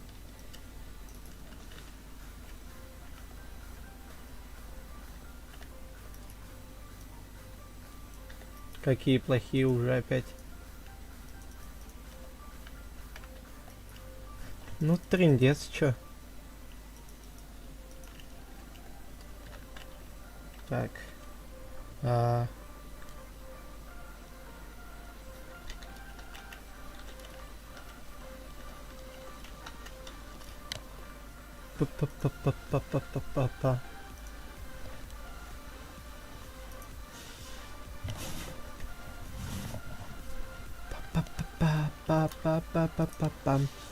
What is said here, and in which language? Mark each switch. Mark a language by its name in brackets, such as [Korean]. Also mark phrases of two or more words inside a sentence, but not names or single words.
[Russian] Какие плохие уже опять. Ну, трындец, чё? Так. А... Па-па-па-па-па-па-па-па. Па-па-па-па-па-па-па-пам.